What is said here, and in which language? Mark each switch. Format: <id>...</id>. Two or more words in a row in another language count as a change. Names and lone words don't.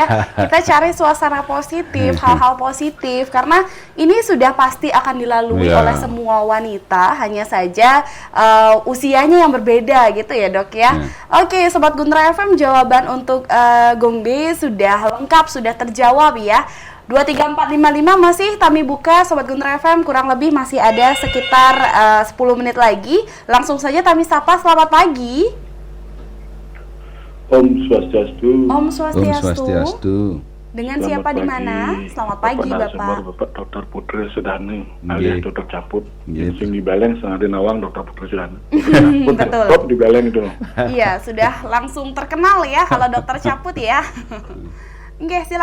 <id>Kita cari suasana positif, hal-hal positif, karena ini sudah pasti akan dilalui oleh semua wanita, hanya saja usianya yang berbeda gitu ya, Dok, ya. Oke, Sobat Guntur FM, jawaban untuk Gong D sudah lengkap, sudah terjawab ya. 23455 masih kami buka, Sobat Guntur FM, kurang lebih masih ada sekitar 10 menit lagi. Langsung saja kami sapa, selamat pagi.</id> <sa>Om Swastiastu. Om Swastiastu. Om Swastiastu.</sa> <id>Dengan siapa di mana? Selamat pagi, Bapak. Bapak Dr. Putri Sudani, alias Dr. Caput. Sing di Beleng, setengah di Nawang, Dr. Putri Sudani. Betul. Top di Beleng itu. Iya, sudah langsung terkenal ya kalau Dr. Caput ya. Oke, silakan.</id>